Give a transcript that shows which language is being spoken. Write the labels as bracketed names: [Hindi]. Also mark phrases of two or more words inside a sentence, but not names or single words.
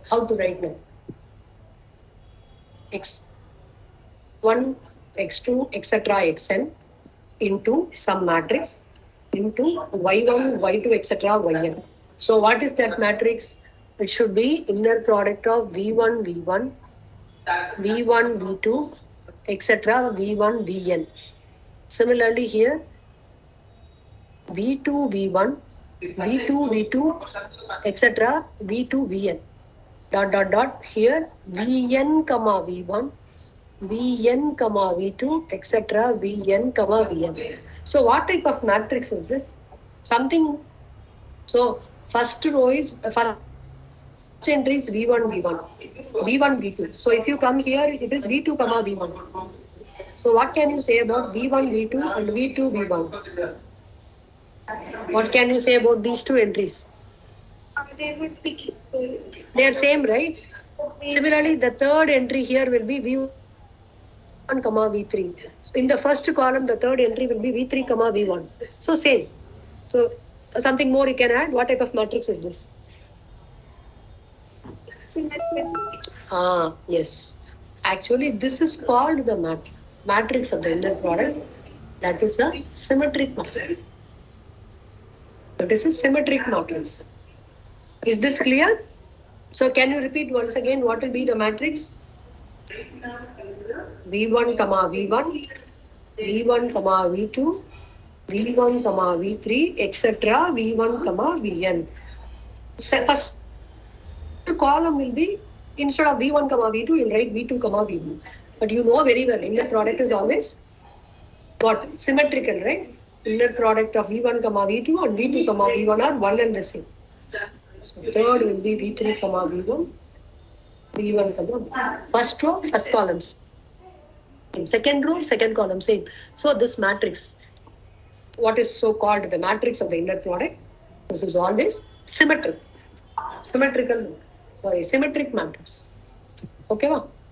[English] How to write now? x1, x2, etc. xn into some matrix into y1, y2, etc. yn. So what is that matrix? It should be inner product of v1, v1, v1, v2, etc. v1, vn. Similarly here, v2, v1, v2, v2, etc. v2, vn. Dot, dot, dot. Here, vn, comma v1, vn, comma v2, etc. vn, comma vn. So what type of matrix is this? Something. So first row is first entry is v1, v1, v1, v2. So if you come here, it is v2, comma v1. So what can you say about v1, v2 and v2, v1? What can you say about these two entries? They are same, right? Similarly, the third entry here will be v1, comma v3. So in the first column, the third entry will be v3, comma v1. So same. So something more you can add. What type of matrix is this? Yes. Actually, this is called the matrix of the inner product. That is a symmetric matrix. That is a symmetric matrix. Is this clear? So can you repeat once again what will be the matrix? v1, comma v1, v1, comma v2, v1, comma v3, etc. v1, comma vn. So first column will be, instead of v1, comma v2, you'll write v2, comma v1. But you know very well, inner product is always what? Symmetrical, right? Inner product of v1, comma v2 and v2, comma v1 are one and the same. So third will be v3, comma v1, v1, comma. First row, first columns. Second row, second column, same. So this matrix, what is so called the matrix of the inner product, this is always symmetric. Symmetric matrix. Okay, ma?